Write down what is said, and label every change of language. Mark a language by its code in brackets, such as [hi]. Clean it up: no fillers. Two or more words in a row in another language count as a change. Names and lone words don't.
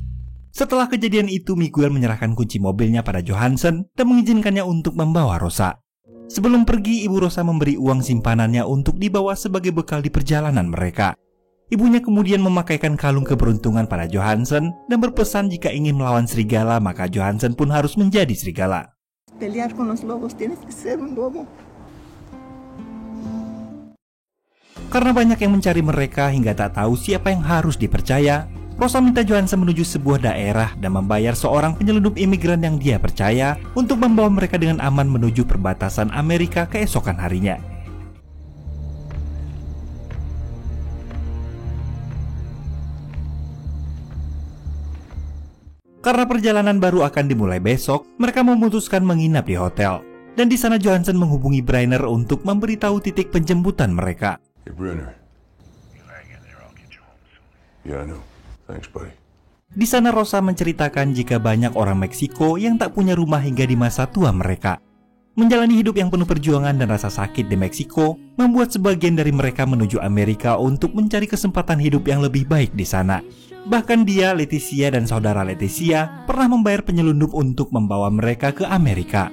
[id] Setelah kejadian itu, Miguel menyerahkan kunci mobilnya pada Johansson dan mengizinkannya untuk membawa Rosa. Sebelum pergi, ibu Rosa memberi uang simpanannya untuk dibawa sebagai bekal di perjalanan mereka. Ibunya kemudian memakaikan kalung keberuntungan pada Johansson dan berpesan jika ingin melawan serigala maka Johansson pun harus menjadi serigala. [es] Pelear con los lobos, tienes que ser un lobo. [id] Karena banyak yang mencari mereka hingga tak tahu siapa yang harus dipercaya, Rosa minta Johansson menuju sebuah daerah dan membayar seorang penyelundup imigran yang dia percaya untuk membawa mereka dengan aman menuju perbatasan Amerika keesokan harinya. Karena perjalanan baru akan dimulai besok, mereka memutuskan menginap di hotel. Dan di sana Johansson menghubungi Brenner untuk memberitahu titik penjemputan mereka. [en] Hey, Brenner. Yeah, I know. Thanks, buddy. [id] Di sana Rosa menceritakan jika banyak orang Meksiko yang tak punya rumah hingga di masa tua mereka. Menjalani hidup yang penuh perjuangan dan rasa sakit di Meksiko membuat sebagian dari mereka menuju Amerika untuk mencari kesempatan hidup yang lebih baik di sana. Bahkan dia, Leticia, dan saudara Leticia pernah membayar penyelundup untuk membawa mereka ke Amerika.